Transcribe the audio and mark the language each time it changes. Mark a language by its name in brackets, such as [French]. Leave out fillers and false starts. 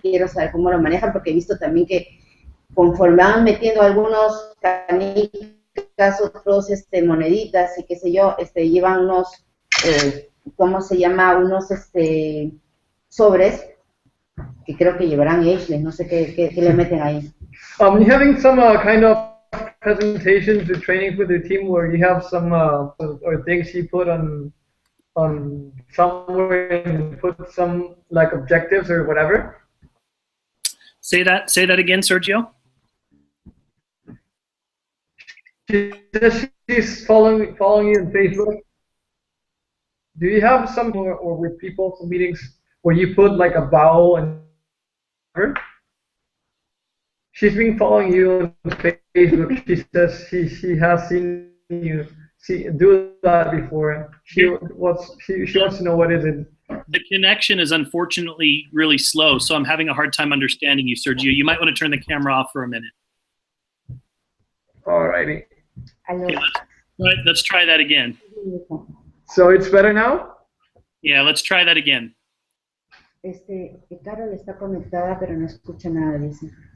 [Spanish] Quiero saber cómo lo manejan porque he visto también que conforme van metiendo algunos canicas, otros moneditas y qué sé yo, llevan unos, ¿cómo se llama? Unos sobres que creo que llevarán ageless, no sé qué le meten ahí. [English] You having some kind of presentations or trainings with your team where you have some or things you put on somewhere and put some like objectives or whatever? Say that again, Sergio. She says she's following you on Facebook. Do you have some or with people some meetings where you put like a vowel and she's been following you on Facebook. She says she has seen you do that before. She wants to know what is it. The connection is unfortunately really slow, so I'm having a hard time understanding you, Sergio. You might want to turn the camera off for a minute. Alrighty. Okay, let's try that again. So it's better now? Yeah, let's try that again. [Spanish] Carol está conectada, pero no escucha nada, dice.